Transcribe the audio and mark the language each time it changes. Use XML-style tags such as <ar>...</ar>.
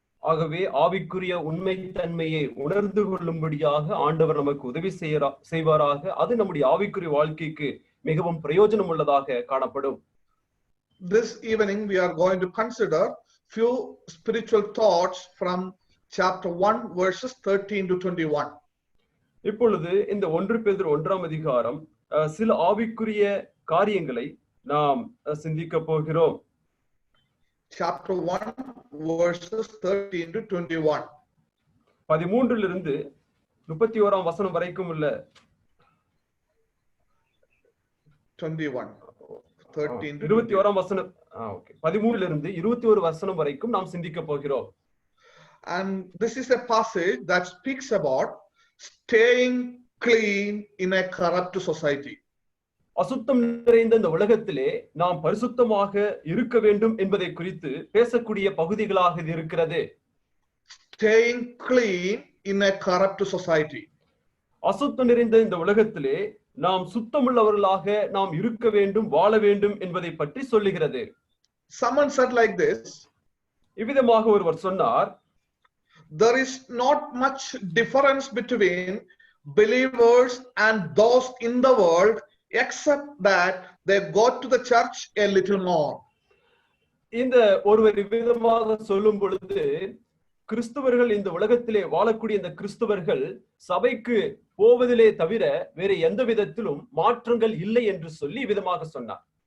<ta>ஆகவே ஆவிக்குரிய உண்மைத்தன்மையை உணர்ந்து கொள்ளும்படியாக ஆண்டவர் நமக்கு உதவி செய்வாராக. அது நம்முடைய ஆவிக்குரிய வாழ்க்கைக்கு மிகவும் பிரயோஜனம் உள்ளதாக காணப்படும்.</ta> <en>This evening we are going to consider few spiritual thoughts from chapter 1 verses 13 to 21.</en> <ta>இப்பொழுது இந்த 1 பேதுரு 1ஆம் அதிகாரம் சில ஆவிக்குரிய காரியங்களை நாம் சிந்திக்க போகிறோம்.</ta> <en>Chapter 1 verses 13 to 21.</en> <ta>13 31ஆம் வசனம் வரைக்கும் உள்ள 21 13 to 21ஆம் வசனம். ஓகே, 13 21 வசனம் வரைக்கும் நாம் சிந்திக்க போகிறோம்.</ta> <en>And this is a passage that speaks about staying clean in a corrupt society.</en> <ta>அசுத்தம் நிறைந்த இந்த உலகத்திலே நாம் பரிசுத்தமாக இருக்க வேண்டும் என்பதை குறித்து பேசக்கூடிய பகுதிகளாக இது இருக்கிறது.</ta> <en>Staying clean in a corrupt society.</en> <ta>அசுத்தம் நிறைந்த இந்த உலகத்திலே நாம் சுத்தமுள்ளவர்களாக நாம் இருக்க வேண்டும், வாழ வேண்டும் என்பதை பற்றி சொல்லுகிறது.</ta> <en>Someone said like this.</en> <ta>இவ்விதமாக ஒருவர் சொன்னார்,</ta> <en>there is not much difference between believers and those in the world except that they go to the church a little more.</en> <ta>இந்த ஒருவர் இவ்விதமாக சொல்லும் பொழுது கிறிஸ்தவர்கள், இந்த உலகத்திலே வாழக்கூடிய இந்த கிறிஸ்தவர்கள் சபைக்கு போவதிலே தவிர வேற எந்த விதத்திலும் மாற்றங்கள் இல்லை என்று சொல்லி விதமாக சொன்னார்.</ta>